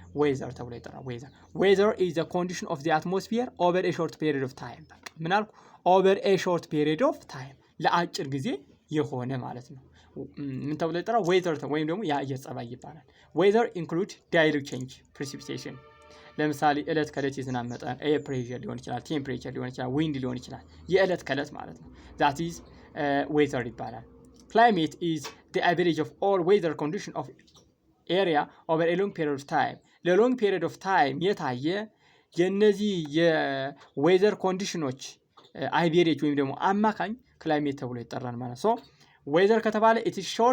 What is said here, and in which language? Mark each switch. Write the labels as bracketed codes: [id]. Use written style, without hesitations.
[en] weather [am] ተብሎ ይጠራል። [en] weather is the condition of the atmosphere over a short period of time። [am] ምን አልኩ? [en] over a short period of time [am] ለአጭር ጊዜ የሆነ ማለት ነው። ምን ተብሎ ይጠራል? weather ወይም ደግሞ የአየር ጸባይ ይባላል። [en] weather include daily change precipitation [am] ለምሳሌ እለት ከእለት የዝናብ መጠን ኤር ፕሬሸር ሊሆን ይችላል፣ ቴምፕሬቸር ሊሆን ይችላል፣ ዊንድ ሊሆን ይችላል። የእለት ከእለት ማለት ነው። [en] that is weather [am] ይባላል። [en] climate is the average of all weather condition of area over a long period of time [am] ለሎንግ period of time የታየ የነዚህ የዌዘር ኮንዲሽኖች አቬሬጅ ወይም ደግሞ አማካኝ ክላይሜት ተብሎ ይጠራል ማለት ነው። ዌዘር ከተባለ [en] it is